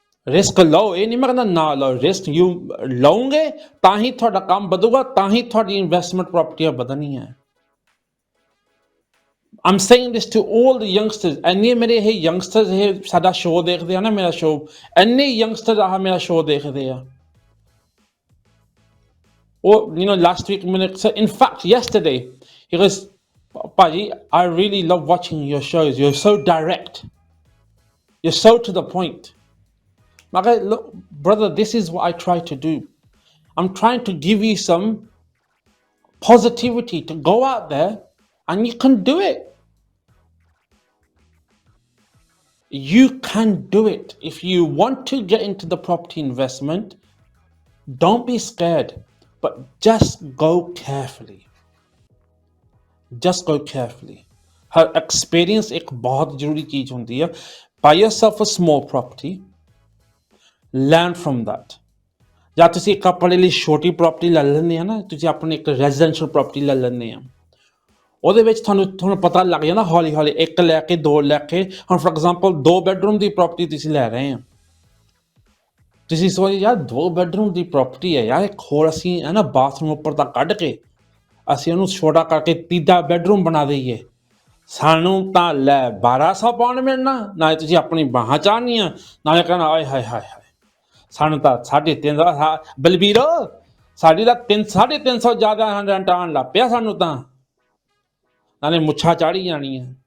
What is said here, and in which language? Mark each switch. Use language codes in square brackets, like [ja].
[pa] Risk ਲਓ, ਇਹ ਨਹੀਂ ਮੈਂ ਕਹਿੰਦਾ ਨਾ ਲਓ, ਰਿਸਕ ਯੂ ਲਓਗੇ ਤਾਂ ਹੀ ਤੁਹਾਡਾ ਕੰਮ ਵਧੂਗਾ, ਤਾਂ ਹੀ ਤੁਹਾਡੀ investment ਪ੍ਰਾਪਰਟੀਆਂ ਵਧਣੀਆਂ। [en] I'm saying this to all the youngsters, [pa] ਇੰਨੇ ਮੇਰੇ ਇਹ youngsters ਇਹ ਸਾਡਾ ਸ਼ੋਅ ਦੇਖਦੇ ਆ ਨਾ, ਮੇਰਾ ਸ਼ੋਅ, ਇੰਨੇ youngsters ਆਹ ਮੇਰਾ ਸ਼ੋਅ ਦੇਖਦੇ ਆ। [en] ਉਹ last week ਮੈਨੇ, in fact yesterday he goes, ਭਾਜੀ I really love watching your shows, you're so direct, you're so to the point। ਮੈਂ ਕਿਹਾ look brother, this is what I try to do, I'm trying to give you some positivity to go out there and you can do it, you can do it if you want to get into the property investment, don't be scared, but just go carefully, just go carefully। her experience [hi] एक बहुत जरूरी चीज होती है। [en] buy yourself a small property, learn from that। [pa] ਜਾਂ ਤੁਸੀਂ ਇੱਕ ਆਪਣੇ ਲਈ ਛੋਟੀ ਪ੍ਰਾਪਰਟੀ ਲੈ ਲੈਂਦੇ ਆ ਨਾ, ਤੁਸੀਂ ਆਪਣੀ ਇੱਕ ਰੈਜ਼ੀਡੈਂਸ਼ੀਅਲ ਪ੍ਰਾਪਰਟੀ ਲੈ ਲੈਂਦੇ ਆ, ਉਹਦੇ ਵਿੱਚ ਤੁਹਾਨੂੰ ਪਤਾ ਲੱਗ ਜਾਂਦਾ ਹੌਲੀ ਹੌਲੀ, ਇੱਕ ਲੈ ਕੇ ਦੋ ਲੈ ਕੇ, ਹੁਣ for example 2 bedroom ਦੀ property ਤੁਸੀਂ ਲੈ ਰਹੇ ਆ, ਤੁਸੀਂ ਸੋਚਦੇ ਯਾਰ 2 ਬੈਡਰੂਮ ਦੀ ਪ੍ਰਾਪਰਟੀ ਹੈ ਯਾਰ, ਇੱਕ ਹੋਰ ਅਸੀਂ ਹੈ ਨਾ ਬਾਥਰੂਮ ਉੱਪਰ ਤਾਂ ਕੱਢ ਕੇ ਅਸੀਂ ਉਹਨੂੰ ਛੋਟਾ ਕਰਕੇ 3 ਬੈਡਰੂਮ ਬਣਾ ਦਈਏ, ਸਾਨੂੰ ਤਾਂ ਲੈ 1200 ਪਾਉਂਡ ਮਿਲਣਾ, ਨਾਲੇ ਤੁਸੀਂ ਆਪਣੀ ਬਾਹਾਂ ਚਾਹਨੀਆਂ, ਨਾਲੇ ਕਹਿਣਾ ਆਏ ਹਾਏ ਹਾਏ ਹਾਏ ਸਾਨੂੰ ਤਾਂ 350, ਬਲਬੀਰੋ ਸਾਡੀ ਤਾਂ 350 ਜ਼ਿਆਦਾ ਰੈਂਟ ਆਉਣ ਲੱਗ ਪਿਆ ਸਾਨੂੰ ਤਾਂ, ਨਾਲੇ ਮੁੱਛਾਂ ਚਾੜੀ ਜਾਣੀਆਂ।